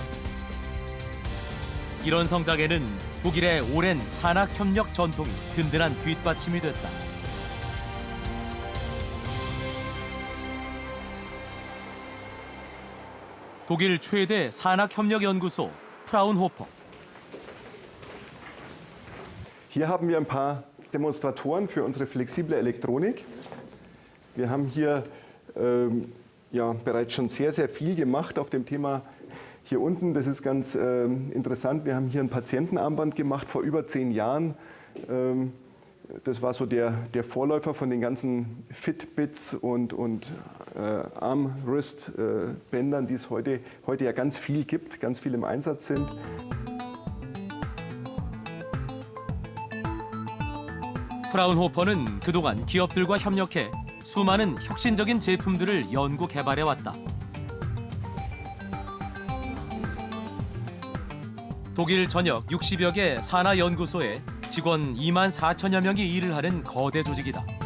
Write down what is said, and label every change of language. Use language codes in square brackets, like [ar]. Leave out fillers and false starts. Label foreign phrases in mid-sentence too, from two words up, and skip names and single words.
[ko] 이런 성장에는 독일의 오랜 산학협력 전통이 든든한 뒷받침이 됐다. 독일 최대 산학협력연구소 프라운호퍼. [de] Hier haben wir ein paar Demonstratoren für unsere flexible Elektronik. Wir haben hier bereits schon sehr, sehr viel gemacht auf dem Thema. Hier unten, das ist ganz interessant, wir haben hier ein Patientenarmband gemacht vor über 10 Jahren. Das war so der Vorläufer von den ganzen Fitbits und Arm-Wrist-Bändern, die es heute ja ganz viel gibt, ganz viel im Einsatz sind. [ko] 프라운호퍼는 그동안 기업들과 협력해 수많은 혁신적인 제품들을 연구 개발해왔다. 독일 전역 60여 개 산하연구소에 직원 2만 4천여 명이 일을 하는 거대 조직이다.